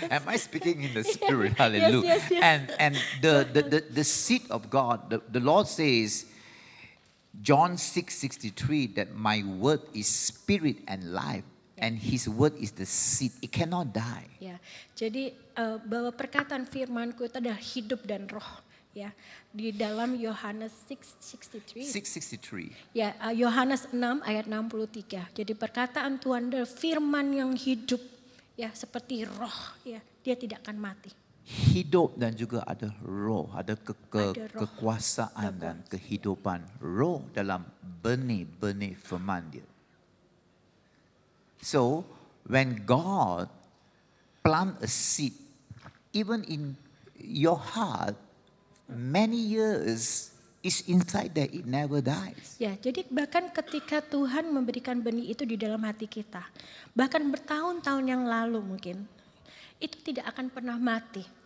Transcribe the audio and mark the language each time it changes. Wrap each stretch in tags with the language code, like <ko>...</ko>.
<en>am I speaking in the spirit? Yes, Hallelujah. yes. And the seed of God, the Lord says, John 6:63, that my word is spirit and life, and His word is the seed. It cannot die.</en> <id>Ya, jadi bahwa perkataan firmanku itu adalah hidup dan roh. Ya, di dalam Yohanes 6:63. 6:63. Ya, Yohanes 6 ayat 63. Jadi perkataan Tuhan adalah firman yang hidup, ya seperti roh, ya dia tidak akan mati. Hidup dan juga ada roh, ada Ada roh. kekuasaan dan kehidupan roh dalam benih-benih firman dia.</id> <en>So, when God plant a seed, even in your heart, many years is inside there, it never dies.</en> <id>Ya, jadi bahkan ketika Tuhan memberikan benih itu di dalam hati kita, bahkan bertahun-tahun yang lalu mungkin, itu tidak akan pernah mati.</id>